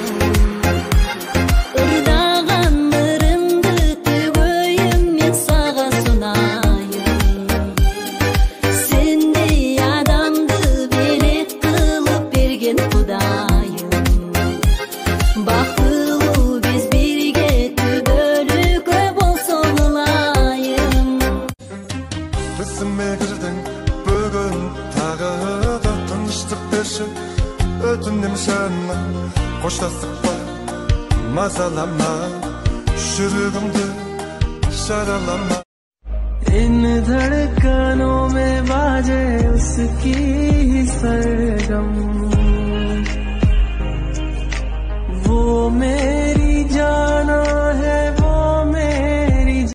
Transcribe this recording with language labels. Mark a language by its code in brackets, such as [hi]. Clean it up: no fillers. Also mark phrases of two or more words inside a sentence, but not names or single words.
[ky] Ырдаган ырымды төгөйүм мен сага сунайын. Сендей адамды белек кылып берген Кудайым. Бактылуу биз бирге түбөлүккө болсок ылайым. [kk] Түсіме кірдің бүгін тағы да тыныштық берші. Өтінем жаным, қоштастық па, мазалама, жүрегімді жаралама. [hi] इन धड़कनों में बाजे उसकी ही सरगम, वो मेरी जाना है, वो मेरी